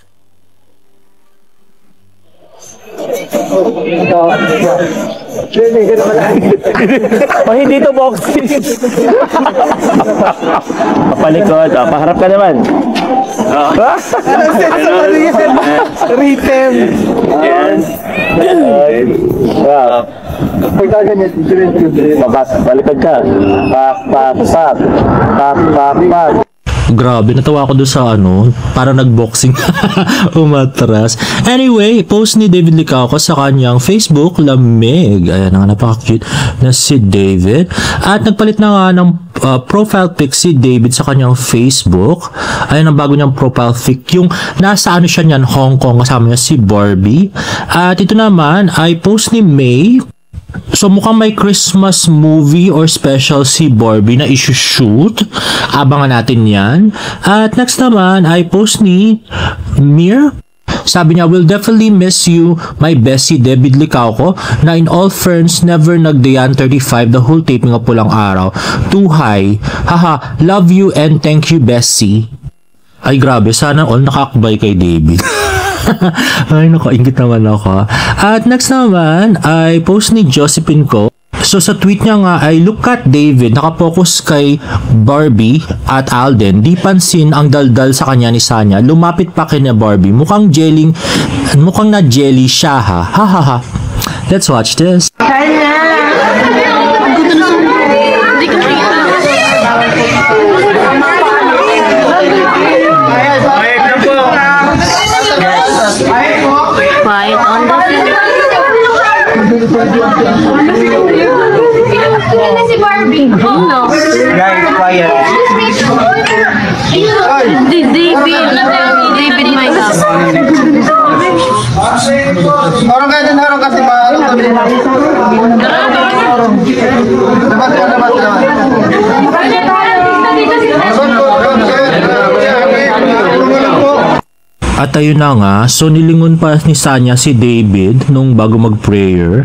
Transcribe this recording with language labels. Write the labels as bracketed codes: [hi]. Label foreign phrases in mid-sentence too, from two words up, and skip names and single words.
[tl] Oh, hindi to boxing. Papalikod. Paharap ka naman. Rhythm. Yan. Palikod ka. Pak, pak, pak. Pak, pak, pak. Grabe, natawa ko doon sa parang nag-boxing. Umatras. Anyway, post ni David Licauco sa kanyang Facebook, lamig. Ayan nga, napaka-cute na si David. At nagpalit na nga ng profile pic si David sa kanyang Facebook. Ayan ang bago niyang profile pic. Yung nasa siya niyan, Hong Kong, kasama niya si Barbie. At ito naman ay post ni May. So mukhang may [en] Christmas movie or special [tl] si Barbie na issue-shoot. Abangan natin yan. At next naman ay post ni Mir. Sabi niya, [en] will definitely miss you, my bestie David Licauco, na in all fairness never nagdayan 35 the whole taping of Pulang Araw. Too high. Haha, love you and thank you, bestie. [tl] Ay grabe, sana all nakakbay kay David. Ay, nakaingit naman ako. At next naman ay post ni Josephine Ko. So sa tweet niya nga ay, [en] look at David, [tl] nakapokus kay Barbie at Alden. Di pansin ang daldal sa kanya ni Sanya. Lumapit pa kay na Barbie. Mukhang na jelly siya, ha. Ha ha ha. [en] Let's watch this. Quiet on the si Barbie. No. Guys, quiet. David, my God. Orang kaya din harong kasi maharong kami din. [tl] At ayun na nga, so nilingon pa ni Sanya si David nung bago mag-prayer.